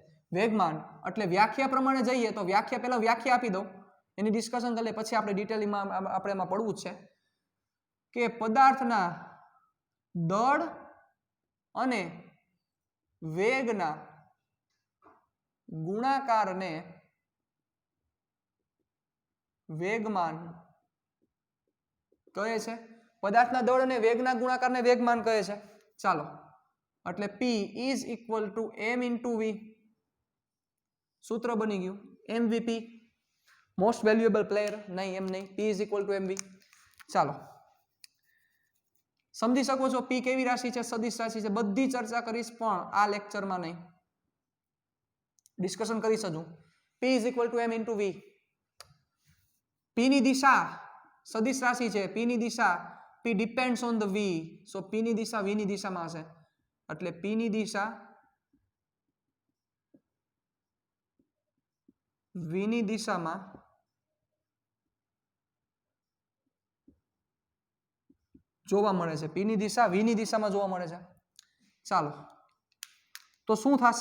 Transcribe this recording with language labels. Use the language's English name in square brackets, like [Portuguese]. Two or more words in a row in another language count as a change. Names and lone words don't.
[Gujarati] વેગમાન એટલે વ્યાખ્યા પ્રમાણે જઈએ તો પહેલા વ્યાખ્યા આપી દઉં, એની ડિસ્કશન કરી લે, પછી આપણે ડિટેલમાં આપણે એમાં પડવું જ છે કે પદાર્થના દળ અને વેગના ગુણાકારને વેગમાન કહે છે. પદાર્થના દળ અને વેગના ગુણાકારને વેગમાન કહે છે. ચાલો, એટલે [English] P is equal to m into v. [Gujarati] સૂત્ર બની ગયું MVP, [English] most valuable player. [Gujarati] નહીં, એમ નહીં, [English] P is equal to mv. [Gujarati] ચાલો, સમજી શકો છો P કેવી રાશિ છે? સદિશ રાશિ છે. બધી ચર્ચા કરીશ પણ આ લેક્ચરમાં નહીં, ડિસ્કશન કરીશ હજુ. [English] P is equal to m into v. [Gujarati] P ની દિશા સદિશ રાશિ છે. P ની દિશા, [English] P depends on the v. so [Gujarati] P ની દિશા v ની દિશામાં હશે, એટલે P ની દિશા v ની દિશામાં જોવા મળે છે. P ની દિશા v ની દિશામાં જોવા મળે છે. ચાલો, તો શું થશે?